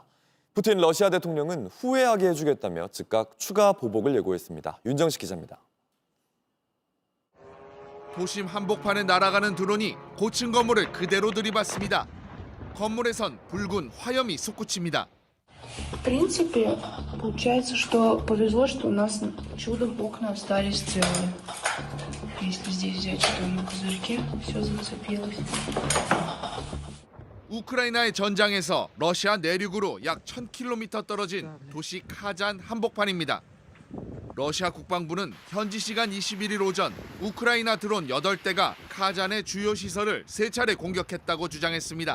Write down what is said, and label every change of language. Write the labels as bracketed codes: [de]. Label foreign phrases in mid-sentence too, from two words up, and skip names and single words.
[ko] 푸틴 러시아 대통령은 후회하게 해주겠다며 즉각 추가 보복을 예고했습니다. 윤정식 기자입니다. 도심 한복판에 날아가는 드론이 고층 건물을 그대로 들이받습니다. 건물에선 붉은 화염이 솟구칩니다. [ru] В принципе, получается, что повезло, что у нас чудом окна остались целые. Если здесь взять что на козырьке, все зацепилось. [ko] 우크라이나의 전장에서 러시아 내륙으로 약 1,000km 떨어진 도시 카잔 한복판입니다. 러시아 국방부는 현지 시간 21일 오전 우크라이나 드론 8대가 카잔의 주요 시설을 3차례 공격했다고 주장했습니다.